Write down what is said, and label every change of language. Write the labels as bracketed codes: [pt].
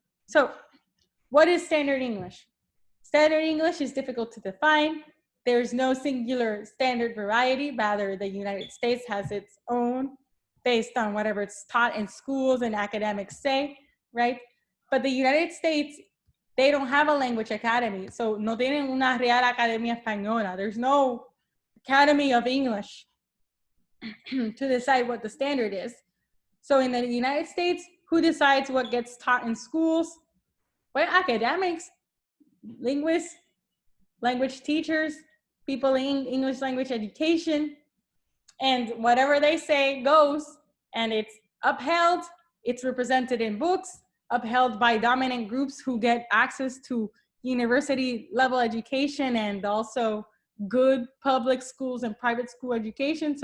[en] So what is standard English? Standard English is difficult to define. There's no singular standard variety. Rather, the United States has its own based on whatever it's taught in schools and academics say, right? But the United States, they don't have a language academy. [es] So no tienen una Real Academia Española. [en] There's no Academy of English to decide what the standard is. So in the United States, who decides what gets taught in schools? Well, academics, linguists, language teachers, people in English language education, and whatever they say goes, and it's upheld, it's represented in books, upheld by dominant groups who get access to university level education and also good public schools and private school education.